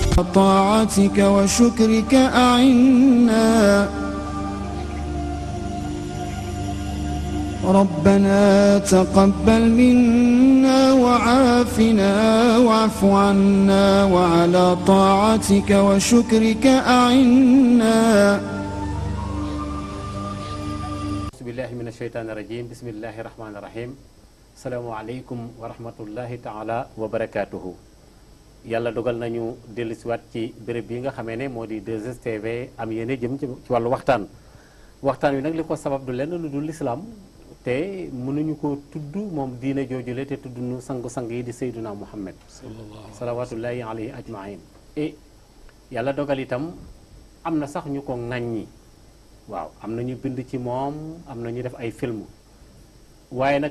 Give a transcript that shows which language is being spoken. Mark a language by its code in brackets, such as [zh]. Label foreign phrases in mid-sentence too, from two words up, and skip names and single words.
[ar] طاعتك وشكرك أعنا ربنا تقبل منا وعافنا واعف عنا وعلى طاعتك وشكرك أعنا. بسم الله من الشيطان الرجيم بسم الله الرحمن الرحيم. السلام عليكم ورحمة الله تعالى وبركاته. [wo] yàlla dogal nañu dellusiwaat ci béréb bi nga xamee ne moo di 2STV am yéene jëm ci wàllu waxtaan wi nag li ko sabab du lenn lu dul lislaam te mënuñu ko tudd moom diine joojule te tudd nu sangu-sang yi di [ar] سيدنا محمد صلوات الله عليه أجمعين [wo] et yàlla dogal itam am na sax ñu ko ŋàññi waaw am na ñu bind ci moom am na ñu def ay film waaye nag